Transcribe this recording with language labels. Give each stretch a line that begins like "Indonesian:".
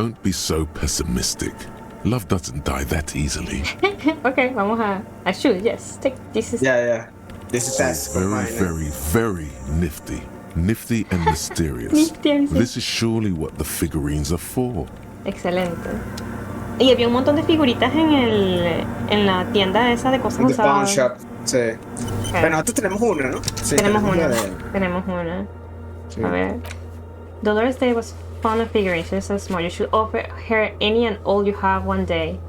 English: Don't be so pessimistic. Love doesn't die that easily. Okay, vamos I should, yes. Take this is... Yeah. This is fast. Very nifty. Nifty and mysterious. This is surely what the figurines are for.
Spanish: Excelente. Y había un montón de figuritas en la tienda esa de cosas usadas.
English: The pawn shop, sí. Okay.
Spanish: Pero nosotros tenemos una, ¿no? Sí, tenemos una. Sí. A ver.
English: Dolores Day was fond of figurines. She's so smart. You should offer her any and all you have one day.